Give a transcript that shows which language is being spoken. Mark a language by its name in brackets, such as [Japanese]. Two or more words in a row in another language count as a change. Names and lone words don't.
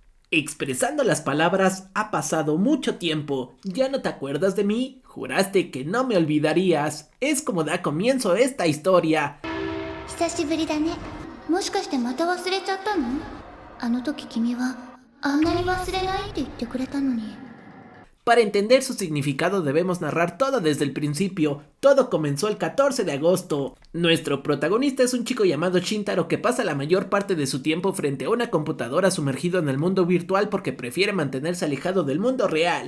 [Spanish] Expresando las palabras, ha pasado mucho tiempo. ¿Ya no te acuerdas de mí? Juraste que no me olvidarías. Es como da comienzo esta historia. [Japanese] 久しぶりだね。もしかしてまた忘れちゃったの？あの時君はあんなに忘れないって言ってくれたのに。 [Spanish] Para entender su significado debemos narrar todo desde el principio. Todo comenzó el 14 de agosto. Nuestro protagonista es un chico llamado Shintaro que pasa la mayor parte de su tiempo frente a una computadora sumergido en el mundo virtual porque prefiere mantenerse alejado del mundo real.